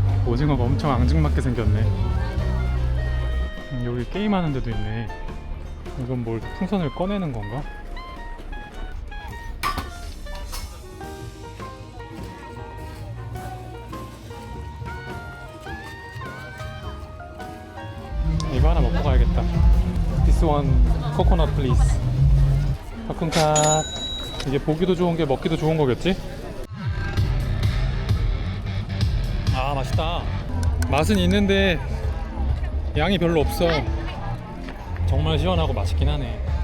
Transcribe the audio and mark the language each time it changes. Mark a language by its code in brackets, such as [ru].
[ko] 오징어가 엄청 앙증맞게 생겼네. 여기 게임하는 데도 있네. 이건 뭘 풍선을 꺼내는 건가? 이거 하나 먹고 가야겠다. [en] This one, coconut please. 바쿤카. [ko] 이게 보기도 좋은 게 먹기도 좋은 거겠지? 아, 맛있다. 맛은 있는데 양이 별로 없어. 정말 시원하고 맛있긴 하네.